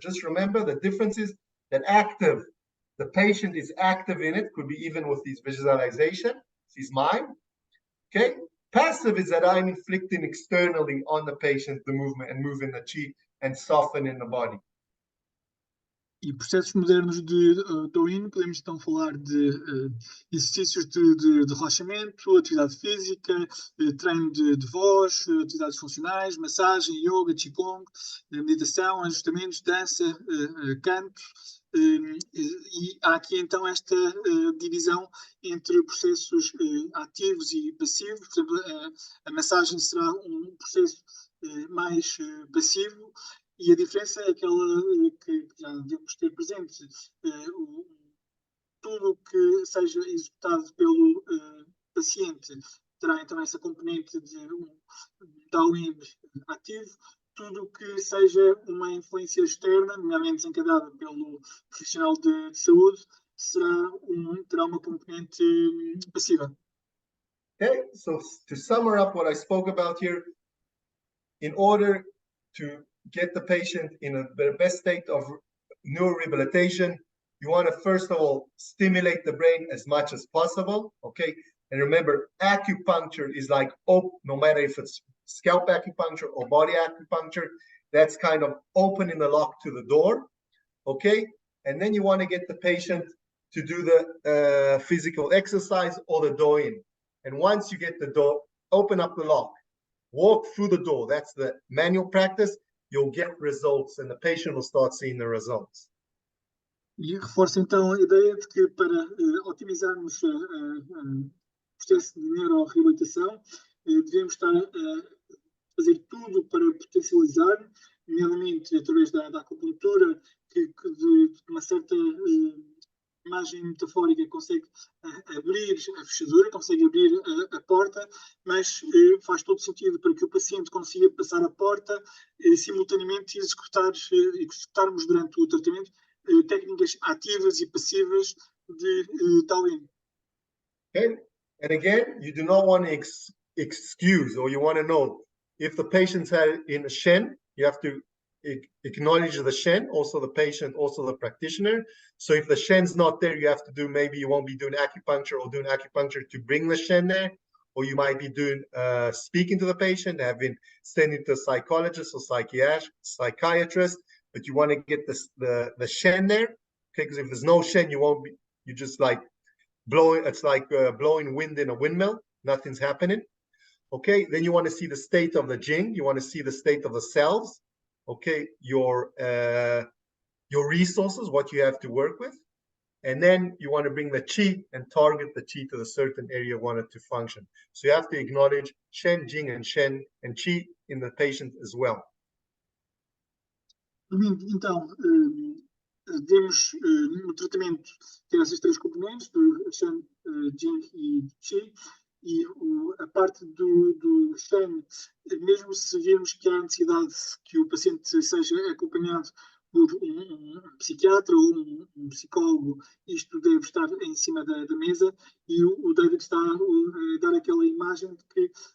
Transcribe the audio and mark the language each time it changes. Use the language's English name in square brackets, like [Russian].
[English] Just remember the difference is that active, the patient is active in it, could be even with these visualization, his mind. Okay, passive is that I'm inflicting externally on the patient the movement and moving the Qi and softening the body. [Portuguese] E processos modernos de Taoyin, podemos então falar de exercícios de relaxamento, atividade física, treino de voz, atividades funcionais, massagem, yoga, qigong, meditação, ajustamentos, dança, canto. E há aqui então esta divisão entre processos ativos e passivos. Por exemplo, a massagem será um processo mais passivo. E a diferença é aquela que já devemos ter presente. Tudo que seja executado pelo paciente terá então essa componente de um Taoyin ativo. Tudo que seja uma influência externa, nomeadamente desencadeada pelo profissional de saúde, terá uma componente passiva. [English] Okay, so to sum up what I spoke about here, in order to get the patient in the best state of neurorehabilitation, you want to first of all stimulate the brain as much as possible. Okay, and remember, acupuncture is like no matter if it's scalp acupuncture or body acupuncture, that's kind of opening the lock to the door. Okay, and then you want to get the patient to do the physical exercise or the Doyin. And once you get the door, open up the lock, walk through the door. That's the manual practice. You'll get results and the patient will start seeing the results. [Portuguese] E reforço então a ideia de que para otimizarmos o processo de neuroreabilitação, devemos estar a fazer tudo para potencializar, nomeadamente através da acupuntura, que de uma certa imagem metafórica consegue abrir a fechadura, consegue abrir a porta, mas faz todo sentido para que o paciente consiga passar a porta simultaneamente e executarmos durante o tratamento técnicas ativas e passivas de Taoyin. [English] Okay, and again, you do not want to excuse, or you want to know if the patient's had in a Shen, you have to acknowledge the Shen, also the patient, also the practitioner. So if the Shen's not there, you have to do, maybe you won't be doing acupuncture or doing acupuncture to bring the Shen there, or you might be doing speaking to the patient, having sending to a psychologist or psychiatrist, but you want to get the Shen there, okay? Because if there's no Shen, you just like blowing, it's like blowing wind in a windmill, nothing's happening. Okay, then you want to see the state of the Jing, you want to see the state of the cells, okay, your resources, what you have to work with, and then you want to bring the Qi and target the Qi to the certain area you want it to function. So you have to acknowledge Shen, Jing, and Shen and Qi in the patient as well. [Portuguese] Então, devemos no tratamento ter essas três componentes, do Shen, Jing e Qi, e a parte do Shen, mesmo se virmos que há necessidade que o paciente seja acompanhado por um psiquiatra ou um psicólogo, isto deve estar em cima da mesa, e o David está a dar aquela imagem de que